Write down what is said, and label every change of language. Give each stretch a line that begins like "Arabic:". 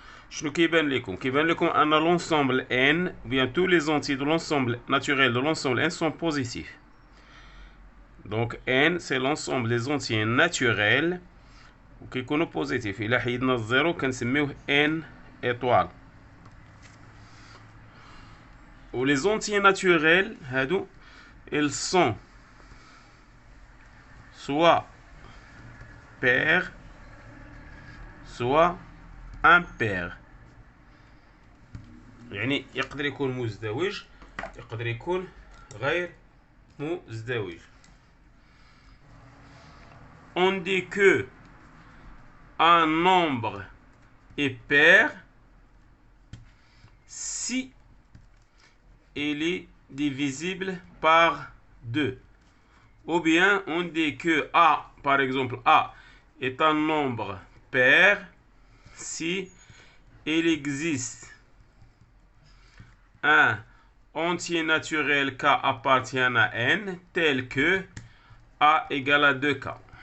Arabic: شنو كيبان لكم؟ كيبان لكم ان
French: l'ensemble n ou bien tous les entiers de l'ensemble naturel de l'ensemble n sont positifs. Donc n c'est l'ensemble des entiers naturels
Arabic: وكيكونوا
French: positifs.
Arabic: إلا حيدنا الزيرو كنسميوه
French: n étoile.
Arabic: و
French: les entiers naturels
Arabic: هادو
French: ils sont soit pairs soit impair،
Arabic: يعني يقدر يكون مزدوج يقدر يكون غير مزدوج.
French: On dit que un nombre est pair si il est divisible par 2. Ou bien on dit que A, par exemple A, est un nombre pair si il existe un entier naturel K appartient à N tel que A égale à 2K.